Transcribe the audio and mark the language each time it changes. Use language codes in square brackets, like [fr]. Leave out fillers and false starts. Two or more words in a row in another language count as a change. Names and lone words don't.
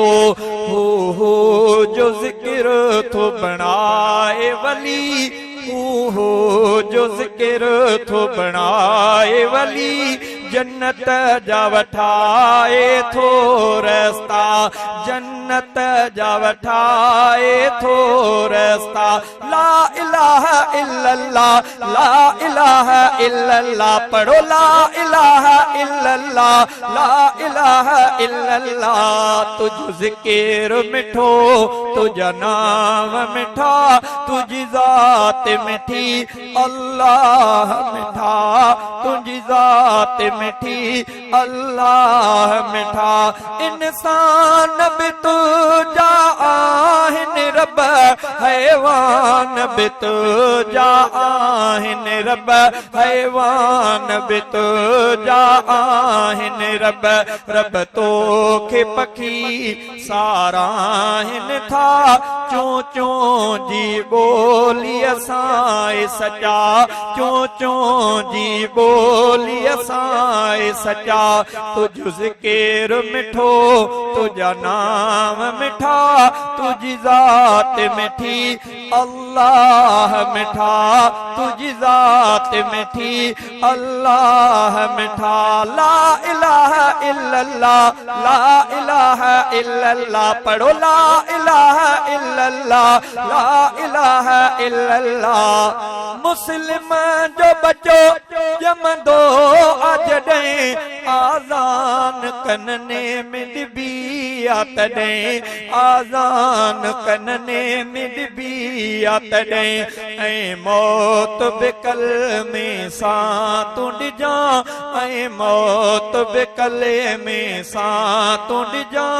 [sd] हो जो ज़िक्र थो बनाए वली, हो जो ज़िक्र थो बनाए वली, जन्नत जा वठाए थो रस्ता, जन्नत जा वठाए थो रस्ता। [ar] لا إله إلا الله، لا إله إلا الله. पढ़ो لا إله إلا الله، لا إله إلا الله. [sd] तुझो ज़िक्र मिठो, तुझा नाम मिठा, तुझी ज़ात मिठी अल्लाह मिठा, तुझी ज़ात मिठी अल्लाह मिठा। इंसान भी तुझा आहिन रब, हैवान भी तुझा आहिन रब, हैवान भी तुझा आहिन रब। रब तोखे पखी साराहिन था, चों चों जी बोली असां सचा, चों चों जी बोली असां सचा। तुझो ज़िक्र मिठो, तुझा नाम मिठा, तुझी ज़ात मिठी अल्लाह मिठा, तुझी ज़ात मिठी अल्लाह मिठा। [ar] لا إله إلا الله، لا إله إلا الله. पढ़ो لا إله إلا الله، لا إله إلا الله. [sd] मुस्लिम जो बचो जमंदो अजॾहिं आज़ान कनने में डिबी आ तॾहिं, आज़ान कनने में डिबी आ तॾहिं। ऐं मौत बि कलमे सां तूं ॾिजां, ऐं मौत बि कलमे सां तूं ॾिजां।